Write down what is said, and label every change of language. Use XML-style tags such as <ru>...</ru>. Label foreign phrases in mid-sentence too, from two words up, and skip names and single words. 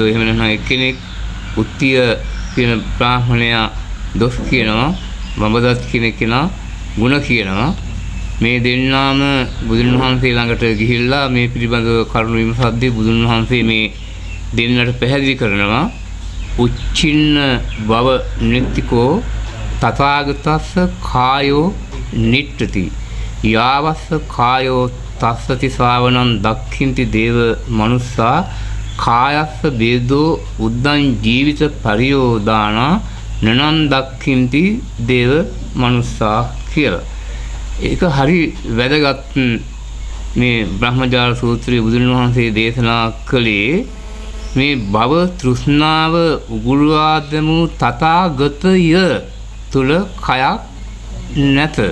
<si>එහෙම නැත්නම් එක්කෙනෙක් උච්චිය කියන බ්‍රාහ්මණයා දොස් කියනවා, බඹදත් කියන කෙනා ගුණ කියනවා. මේ දෙන්නාම බුදුන් වහන්සේ ළඟට ගිහිල්ලා මේ පිළිබඳව කරුණු විමසද්දී බුදුන් වහන්සේ මේ දෙන්නට පැහැදිලි කරනවා.</si> <pi>උච්චින්න බව නිත්තිකෝ තථාගතස්ස කායෝ නිට්ඨති යාවස්ස කායෝ තස්සති ශාවනං දක්ඛින්ති දේව මනුස්සා කායස්ස බේදෝ උද්දං ජීවිත පරියෝදානා නනං දක්ඛින්ති දේව මනුස්සා කියලා.</pi> <si>ඒක හරි වැදගත්. මේ බ්‍රහ්මජාල සූත්‍රයේ බුදුන් වහන්සේ දේශනා කළේ මේ භව තෘෂ්ණාව උගුරවා දෙමු තථාගතය තුල කයක් නැත.</si>